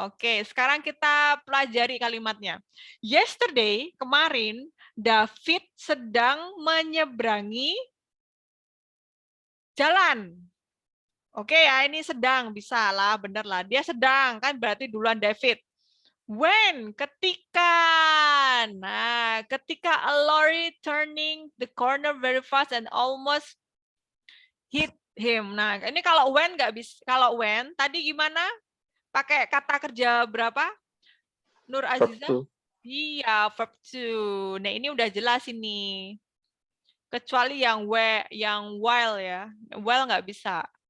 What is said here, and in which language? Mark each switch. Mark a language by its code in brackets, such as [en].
[id] Oke, sekarang kita pelajari kalimatnya. Yesterday, kemarin, David sedang menyeberangi jalan. Oke ya, ini sedang, bisa lah, bener lah. Dia sedang, kan berarti duluan David. When, ketika. Nah, ketika [en] a lorry turning the corner very fast and almost hit him. [id] Nah, ini kalau when nggak bisa. Kalau when, tadi gimana? Pakai kata kerja berapa? Nur Aziza? Iya, verb to. Nah, ini udah jelas ini. Kecuali yang while ya. While nggak bisa.